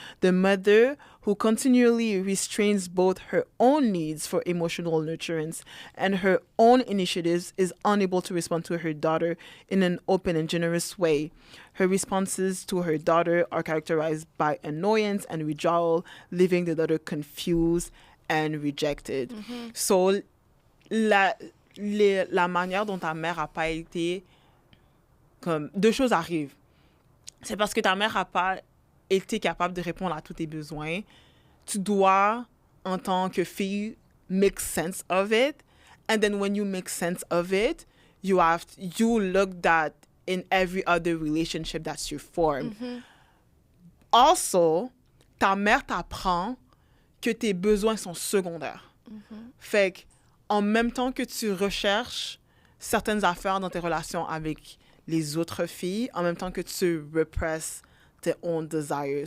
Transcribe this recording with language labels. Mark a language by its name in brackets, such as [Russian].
[English] The mother, who continually restrains both her own needs for emotional nurturance and her own initiatives, is unable to respond to her daughter in an open and generous way. Her responses to her daughter are characterized by annoyance and withdrawal, leaving the daughter confused and rejected. [French] So, la manière dont ta mère n'a pas été... comme deux choses arrivent. C'est parce que ta mère n'a pas été capable de répondre à tous tes besoins. Tu dois, en tant que fille, [English] make sense of it. And then when you make sense of it, you look that in every other relationship that you form. [French] Also, ta mère t'apprend que tes besoins sont secondaires. Fait que, en même temps que tu recherches certaines affaires dans tes relations avec les autres filles, en même temps que tu represses tes [English] own desires.